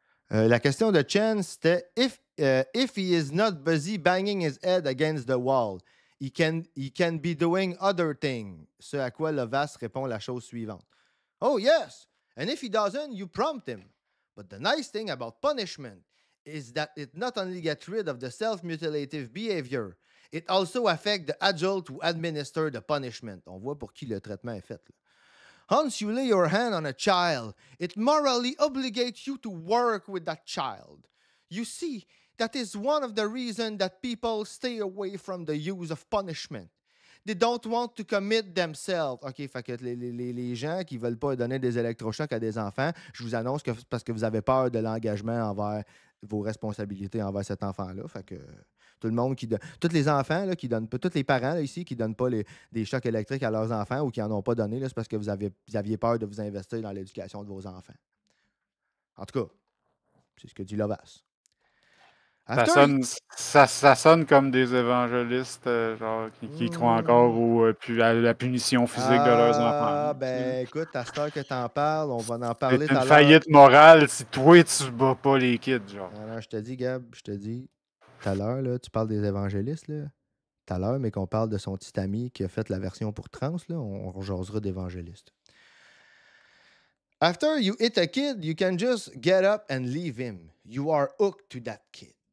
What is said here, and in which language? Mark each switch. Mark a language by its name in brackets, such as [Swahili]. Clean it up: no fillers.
[French] La question de Chen, c'était [English] if he is not busy banging his head against the wall, he can be doing other things. [French] Ce à quoi Lovas répond la chose suivante. [English] Oh, yes! And if he doesn't, you prompt him. But the nice thing about punishment is that it not only gets rid of the self-mutilative behavior, it also affects the adult who administer the punishment. [French] On voit pour qui le traitement est fait. Là. [English] Once you lay your hand on a child, it morally obligates you to work with that child. You see, that is one of the reasons that people stay away from the use of punishment. They don't want to commit themselves. [French] OK, fait que les gens qui ne veulent pas donner des électrochocs à des enfants, je vous annonce que c'est parce que vous avez peur de l'engagement envers vos responsabilités envers cet enfant-là. Fait que tout le monde qui donne. Tous les enfants là, qui donnent pas, tous les parents là, ici qui ne donnent pas des chocs électriques à leurs enfants ou qui n'en ont pas donné, c'est parce que vous aviez peur de vous investir dans l'éducation de vos enfants. En tout cas, c'est ce que dit Lovas. Ça sonne comme des évangélistes genre, qui croient encore à la punition physique de leurs enfants. Ah, ben écoute, à cette heure que t'en parles, on va en parler C'est tout à une l'heure. faillite morale si toi, tu bats pas les kids, genre. Alors, je te dis, Gab, je te dis, tout à l'heure, là, tu parles des évangélistes, là. Tout à l'heure, mais qu'on parle de son petit ami qui a fait la version pour trans, là, on rejasera d'évangélistes. [English] After you hit a kid, you can just get up and leave him. You are hooked to that kid.